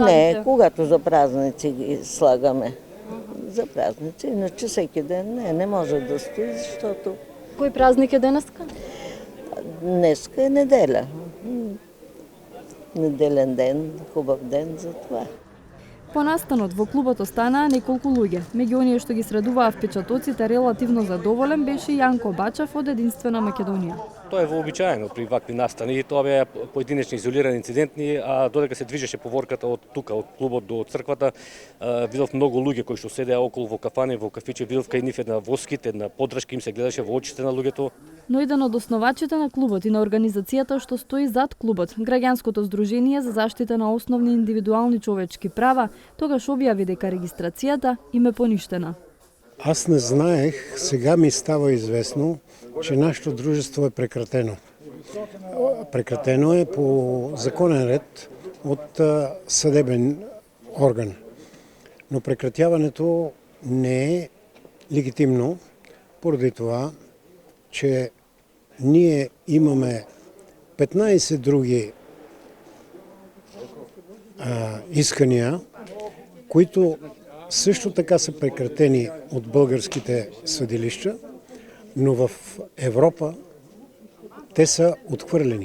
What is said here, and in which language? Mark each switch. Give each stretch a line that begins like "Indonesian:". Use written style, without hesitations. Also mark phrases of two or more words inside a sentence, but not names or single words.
Bulgarian: Не, когато за празници ги слагаме. За празници, иначе всеки ден не може да стои, защото...
Macedonian: Кој празник е денеска?
Bulgarian: Днеска е неделя. Неделен ден, хубав ден за това.
Macedonian: По настанот во клубот останаа неколку луѓе. Меѓу оние што ги средуваа впечатоците релативно задоволен беше Јанко Бачев од Единствена Македонија. Тоа е вообичаено при вакви настани. Тоа беа поединечни изолирани инцидентни, а додека се движеше поворката од тука, од клубот до црквата, видов многу луѓе кои што седеа околу во кафане, во кафиче, видов кај нив една воскит, една поддршка им се гледаше во очите на луѓето. Но еден од основачите на клубот и на организацијата што стои зад клубот, Граѓанското здружение за заштита на основни индивидуални човечки права, тогаш објави дека регистрацијата им е поништена.
Bulgarian: Аз не знаех, сега ми става известно, че нашето дружество е прекратено. Прекратено е по законен ред от съдебен орган. Но прекратяването не е легитимно, поради това, че ние имаме 15 други искания, които също така са прекратени от българските съдилища, но в Европа те са отхвърлени.